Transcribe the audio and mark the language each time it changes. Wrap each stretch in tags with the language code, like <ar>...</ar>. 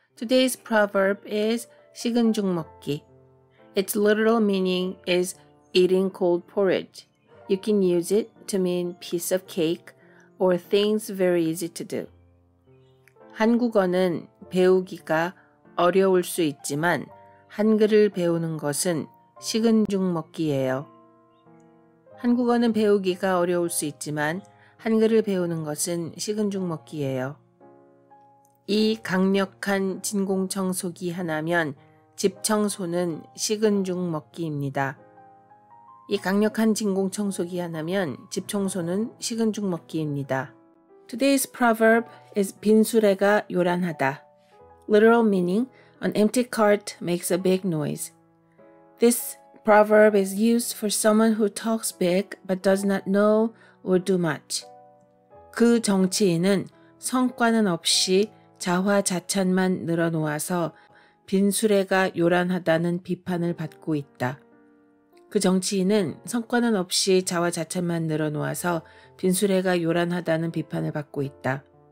<en>Today's proverb is</en> <ko>식은 죽 먹기.</ko> <en>Its literal meaning is eating cold porridge. You can use it to mean piece of cake or things very easy to do.</en> <ko>한국어는 배우기가 어려울 수 있지만 한글을 배우는 것은 식은 죽 먹기예요. 한국어는 배우기가 어려울 수 있지만 한글을 배우는 것은 식은 죽 먹기예요. 이 강력한 진공청소기 하나면 집 청소는 식은 죽 먹기입니다. 이 강력한 진공청소기 하나면 집 청소는 식은 죽 먹기입니다.</ko> <en>Today's proverb is</en> <ko>빈수레가 요란하다.</ko> <en>Literal meaning, an empty cart makes a big noise. This proverb is used for someone who talks big but does not know or do much.</en> <ko>그 정치인은 성과는 없이 자화자찬만 늘어놓아서 빈수레가 요란하다는 비판을 받고 있다. 그 정치인은 성과는 없이 자화자찬만 늘어놓아서 빈수레가 요란하다는 비판을 받고 있다.</ko>